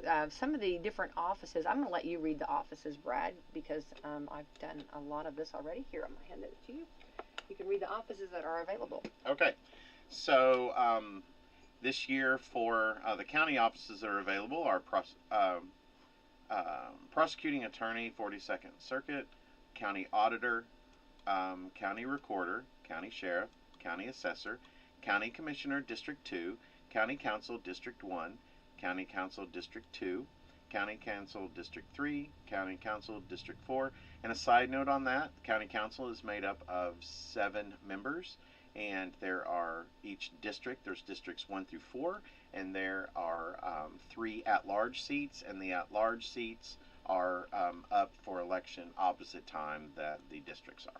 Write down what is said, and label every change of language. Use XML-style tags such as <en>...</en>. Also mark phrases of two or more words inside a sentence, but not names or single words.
<en>Some of the different offices, I'm going to let you read the offices, Brad, because I've done a lot of this already. Here, I'm going to hand it to you. You can read the offices that are available. Okay. So this year for the county offices that are available are prosecuting attorney, 42nd Circuit, county auditor, county recorder, county sheriff, county assessor, county commissioner, District 2, county council, District 1, county council, District 2, county council, District 3, county council, District 4. And a side note on that, the county council is made up of 7 members, and there are each district, there's districts 1 through 4, and there are 3 at-large seats, and the at-large seats are up for election opposite time that the districts are.</en>